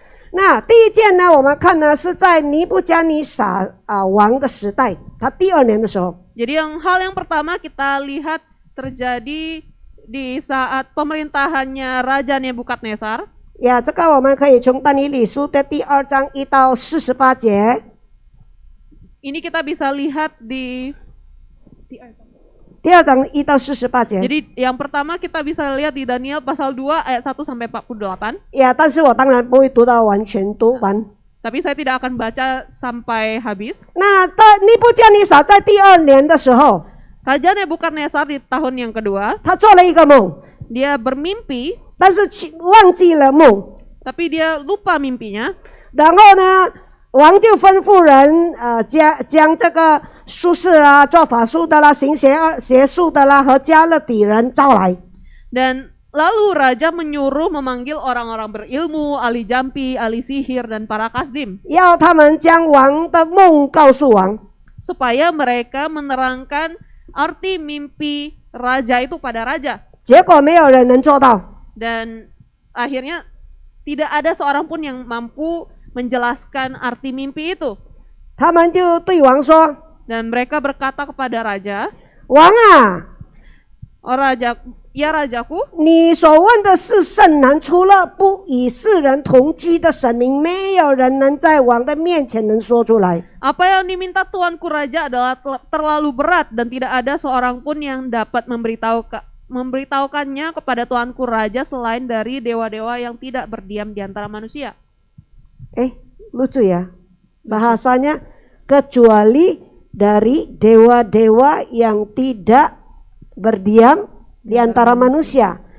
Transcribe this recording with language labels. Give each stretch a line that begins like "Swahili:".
Chinese: 那第一件呢，我们看呢是在尼布加尼撒王的时代，他第2年的时候。
Indonesian: Jadi hal yang pertama kita lihat terjadi di saat pemerintahannya Raja Nebukadnezar.
Chinese: 呀，这个我们可以从但以理书的第2章1到48节。
Indonesian: Ini kita bisa lihat di
Chinese: 第2章1到48节。
Indonesian: Jadi yang pertama kita bisa lihat di Daniel pasal 2 ayat 1 sampai 48.
Chinese: 呀，但是我当然不会读到完全读完。
Indonesian: Tapi saya tidak akan baca sampai habis.
Chinese: 那尼布加尼撒在第2年的时候，
Indonesian: Raja Nebukadnezar di tahun yang kedua,
Chinese: 他做了一个梦，
Indonesian: dia bermimpi,
Chinese: 但是忘记了梦。
Indonesian: tapi dia lupa mimpinya.
Chinese: 然后呢，王就吩咐人将这个术士啊、做法术的啦、行邪术的啦和加勒底人招来。
Indonesian: Dan lalu raja menyuruh memanggil orang-orang berilmu, ahli jampi, ahli sihir dan para kasdim,
Chinese: 要他们将王的梦告诉王。
Indonesian: supaya mereka menerangkan arti mimpi raja itu pada raja.
Chinese: 结果没有人能做到。
Indonesian: Dan akhirnya tidak ada seorang pun yang mampu menjelaskan arti mimpi itu.
Chinese: 他们就对王说
Indonesian: Dan mereka berkata kepada raja,
Chinese: 王啊，
Indonesian: "Oh raja, ya rajaku,
Chinese: 你所问的是甚难，除了不与世人同居的神明，没有人能在王的面前能说出来。
Indonesian: apa yang diminta tuanku raja adalah terlalu berat dan tidak ada seorang pun yang dapat memberitahukannya kepada tuanku raja selain dari dewa-dewa yang tidak berdiam di antara manusia." Lucu ya, bahasanya kecuali dari dewa-dewa yang tidak berdiam di antara manusia.